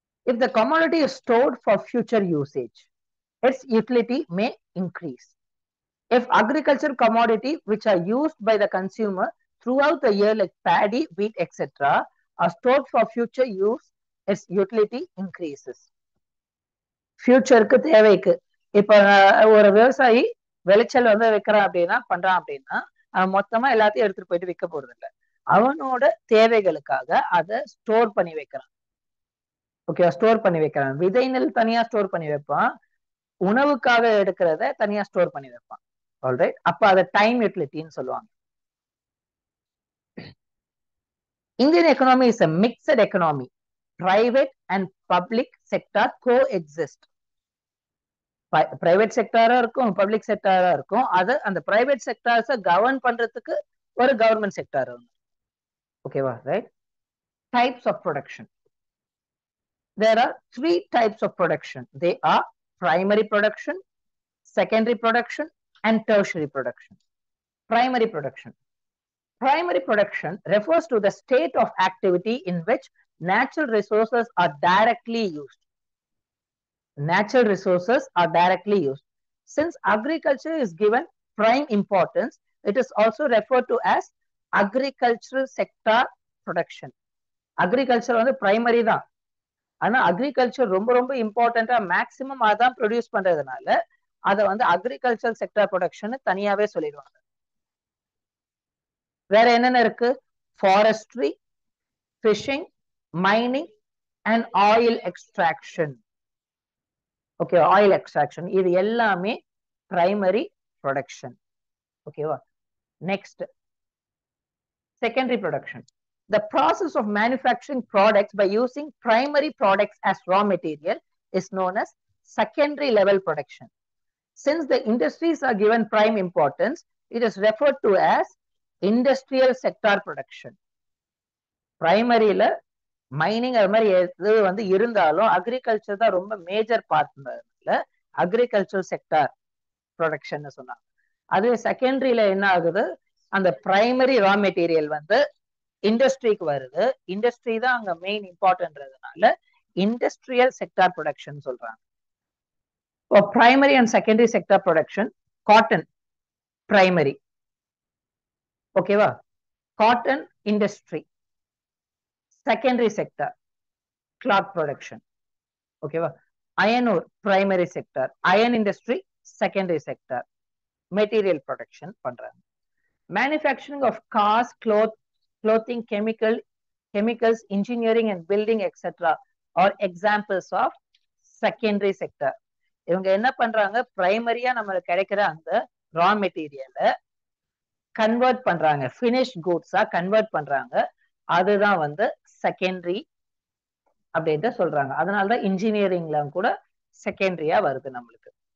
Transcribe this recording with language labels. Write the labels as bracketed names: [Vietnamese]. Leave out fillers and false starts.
[English] If the commodity is stored for future usage, its utility may increase. If agricultural commodity which are used by the consumer throughout the year like paddy, wheat, etc. are stored for future use, its utility increases. [Tamil] ஃபியூச்சருக்கு தேவைக்கு. இப்ப ஒரு விவசாயி விளைச்சல் வந்து வைக்கிறான் அப்படின்னா, பண்றான் அப்படின்னா, அவன் மொத்தமா எல்லாத்தையும் எடுத்துட்டு போயிட்டு விற்க போறது இல்லை, அவனோட தேவைகளுக்காக அதை ஸ்டோர் பண்ணி வைக்கிறான். ஓகே, ஸ்டோர் பண்ணி வைக்கிறான். விதை நெல் தனியா ஸ்டோர் பண்ணி வைப்பான், உணவுக்காக எடுக்கிறத தனியா ஸ்டோர் பண்ணி வைப்பான். ஆல்ரைட். அப்ப அதை டைம் யூட்டிலிட்டின்னு சொல்லுவாங்க. [English] Indian economy is a mixed economy. Private and public sector coexist. [Tamil] Private செக்டாரா இருக்கும், பப்ளிக் செக்டாரா இருக்கும். அது அந்த பிரைவேட் செக்டார்ஸை கவர்ன் பண்றதுக்கு ஒரு கவர்மெண்ட் செக்டார். ஓகேவா? Right. Types of production. [English] There are 3 types of production. They are primary production, secondary production, and tertiary production. Primary production. Primary production refers to the state of activity in which natural resources are directly used. Natural resources are directly used. Since agriculture is given prime importance, it is also referred to as agricultural sector production. [Tamil] Agriculture வந்து primary தான், ஆனா agriculture ரொம்ப ரொம்ப இம்பார்ட்டண்டா maximum அதான் produce பண்றதுனால அதை வந்து agriculture sector production தனியாவே சொல்லிடுவாங்க. வேற என்னென்ன இருக்கு? Forestry, phishing, mining and oil extraction. Okay, oil extraction இது எல்லாமே பிரைமரி ப்ரொடக்ஷன். ஓகேவா? [English] Next, secondary production. The process of manufacturing products by using primary products as raw material is known as secondary level production. Since the industries are given prime importance, it is referred to as industrial sector production. [Tamil] Primaryல mining அது மாதிரி எது வந்து இருந்தாலும் agriculture தான் ரொம்ப major பார்ட்னால agriculture sector production சொன்னாங்க. அதுவே செகண்டரியில என்ன ஆகுது, அந்த பிரைமரி ரா மெட்டீரியல் வந்து இண்டஸ்ட்ரிக்கு வருது, இண்டஸ்ட்ரி தான் அங்க மெயின் இம்பார்ட்டன்ட்ன்றதுனால இண்டஸ்ட்ரியல் செக்டார் ப்ரொடக்ஷன் சொல்றாங்க. Primary and secondary sector production. Cotton [English] primary. ஓகேவா? Cotton industry, secondary sector, cloth production. ஓகேவா? Iron ore, primary sector, iron industry, secondary sector, material production பண்றாங்க. Manufacturing of cars, clothing, chemicals, engineering and building, etc. are examples of secondary sector. [Tamil] இவங்க என்ன பண்றாங்க? பிரைமரியா நம்மளுக்கு கிடைக்கிற அந்த ரா மெட்டீரியலை கன்வெர்ட் பண்றாங்க, ஃபினிஷ் குட்ஸா கன்வெர்ட் பண்றாங்க. அதுதான் வந்து செகண்டரி அப்படின்ட்டு சொல்றாங்க. அதனாலதான் இன்ஜினியரிங்ல கூட செகண்டரியா வருது நம்மளுக்கு.